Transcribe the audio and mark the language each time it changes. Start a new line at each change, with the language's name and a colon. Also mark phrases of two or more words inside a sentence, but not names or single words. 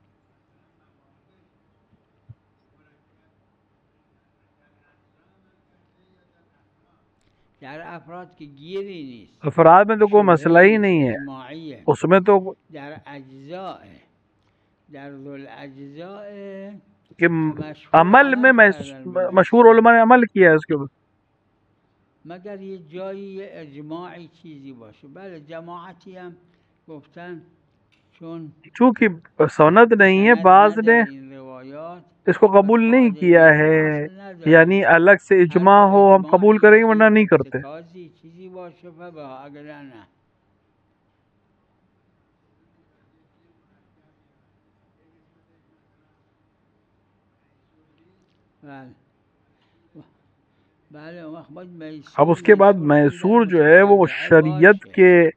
Urdu: افراد میں تو کوئی مسئلہ ہی نہیں ہے، اس میں تو کہ عمل میں مشہور علماء نے عمل کیا ہے اس کے اوپر،
Persian: مگر یہ جایی اجماعی چیزی باشه. بله جماعتی هم گفتن چون
Urdu: چونکہ سند نہیں ہے، بعض نے اس کو قبول نہیں کیا ہے، یعنی الگ سے اجماع ہو ہم قبول کریں گے ورنہ نہیں کرتے۔
Persian: چیزی باشه فبها اگر نه
Urdu: اب اس کے بعد میسور جو ہے وہ شریعت کے